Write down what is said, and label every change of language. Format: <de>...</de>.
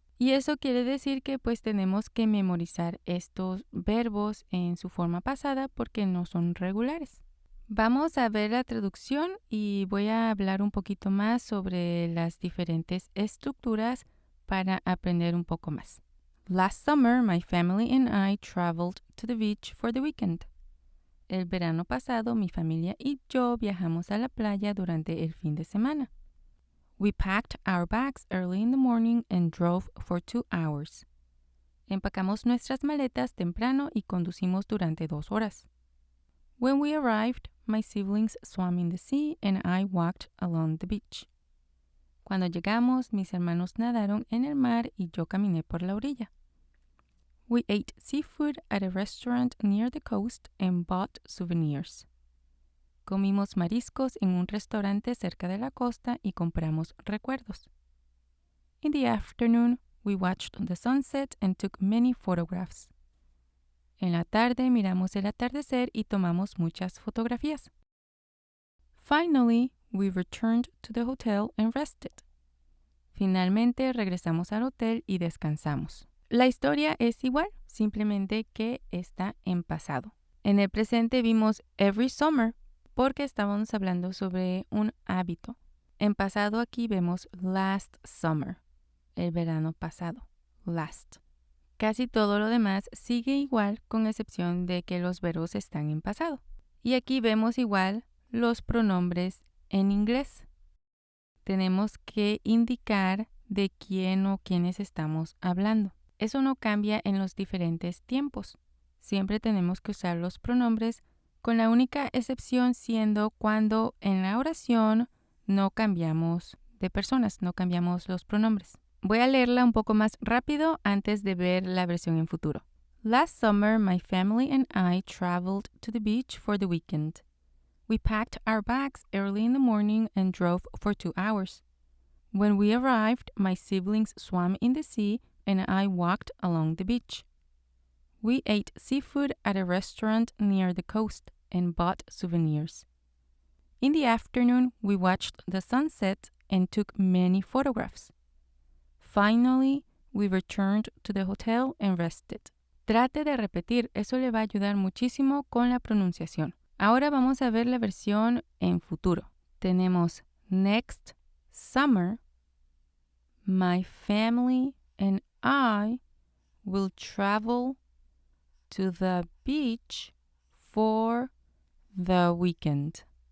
<es>Y eso quiere decir que pues tenemos que memorizar estos verbos en su forma pasada porque no son regulares. Vamos a ver la traducción y voy a hablar un poquito más sobre las diferentes estructuras para aprender un poco más.</es> <en>Last summer, my family and I traveled to the beach for the weekend.</en> <es>El verano pasado, mi familia y yo viajamos a la playa durante el fin de semana.</es> <en>We packed our bags early in the morning and drove for 2 hours.</en> <es>Empacamos nuestras maletas temprano y conducimos durante 2 horas.</es> <en>When we arrived, my siblings swam in the sea and I walked along the beach.</en> <es>Cuando llegamos, mis hermanos nadaron en el mar y yo caminé por la orilla.</es> <en>We ate seafood at a restaurant near the coast and bought souvenirs.</en> <es>Comimos mariscos en un restaurante cerca de la costa y compramos recuerdos.</es> <en>In the afternoon, we watched the sunset and took many photographs.</en> <es>En la tarde miramos el atardecer y tomamos muchas fotografías.</es> <en>Finally, we returned to the hotel and rested.</en> <es>Finalmente regresamos al hotel y descansamos. La historia es igual, simplemente que está en pasado. En el presente vimos</es> <en>every summer</en> <es>porque estábamos hablando sobre un hábito. En pasado aquí vemos</es> <en>last summer,</en> <es>el verano pasado, last. Casi todo lo demás sigue igual con excepción de que los verbos están en pasado. Y aquí vemos igual los pronombres en inglés. Tenemos que indicar de quién o quiénes estamos hablando. Eso no cambia en los diferentes tiempos. Siempre tenemos que usar los pronombres, con la única excepción siendo cuando en la oración no cambiamos de personas, no cambiamos los pronombres. Voy a leerla un poco más rápido antes de ver la versión en futuro.</es> <en>Last summer, my family and I traveled to the beach for the weekend. We packed our bags early in the morning and drove for 2 hours. When we arrived, my siblings swam in the sea and I walked along the beach. We ate seafood at a restaurant near the coast and bought souvenirs. In the afternoon, we watched the sunset and took many photographs. Finally, we returned to the hotel and rested.</en> <es>Trate de repetir, eso le va a ayudar muchísimo con la pronunciación. Ahora vamos a ver la versión en futuro.</es> <en>Tenemos next summer, my family and I will travel to the beach for the weekend.</en>